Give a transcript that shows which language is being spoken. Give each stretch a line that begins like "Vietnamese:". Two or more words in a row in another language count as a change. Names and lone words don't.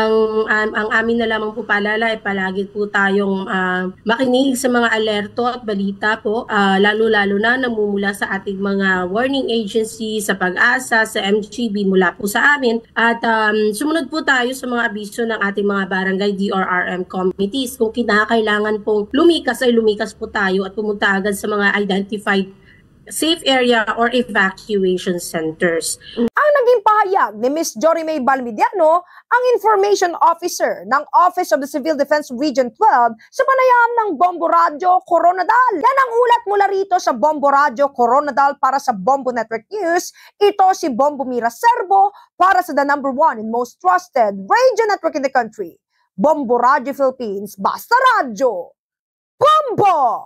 Filipino: Ang amin na lamang po paalala ay palagi po tayong makinig sa mga alerto at balita po, lalo-lalo na namumula sa ating mga
English: warning agency,
Filipino: sa Pag-asa, sa MGB, mula po sa amin, at sumunod po tayo sa mga abiso ng ating mga barangay DRRM committees. Kung kinakailangan pong lumikas ay lumikas po tayo at pumunta agad sa mga
English: identified safe area or evacuation centers.
Filipino: Ang naging pahayag ni Ms. Jorimay Balmediano, ang Information Officer ng Office of the Civil Defense Region 12 sa panayam ng Bombo Radio Coronadal. Yan ang ulat mula rito sa Bombo Radio Coronadal para sa Bombo Network News.
English: Ito si Bombo Mira Serbo para sa the #1 and most trusted radio network in the country.
Filipino: Bombo Radio Philippines, basta radyo! Bombo!